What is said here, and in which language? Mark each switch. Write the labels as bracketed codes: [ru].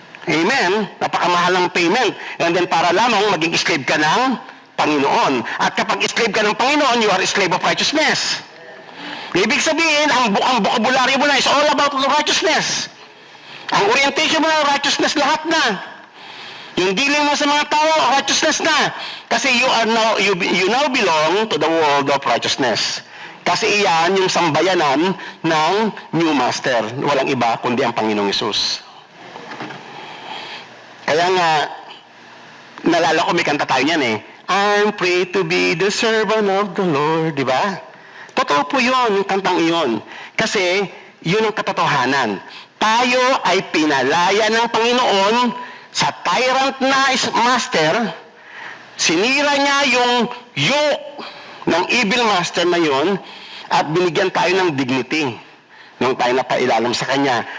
[tl] Amen? Napakamahal ng payment. And then para lamang maging slave ka ng Panginoon. At kapag slave ka ng Panginoon, you are a slave of righteousness. Ibig sabihin, ang vocabulary mo na is all about righteousness. Ang orientation mo na righteousness lahat na. Yung dealing mo sa mga tao, righteousness na. [en] Kasi you now belong to the world of righteousness. [tl] Kasi iyan yung sambayanan ng new master. Walang iba kundi ang Panginoong Hesus. Kaya nga, nalala ko may kanta tayo niyan eh. [en] I'm free to be the servant of the Lord. [tl] Di ba? Totoo po yun, yung kantang iyon. Kasi, yun ang katotohanan. Tayo ay pinalaya ng Panginoon sa tyrant na master. Sinira niya yung yoke ng evil master na yun at binigyan tayo ng dignity nung tayo napailalim sa kanya.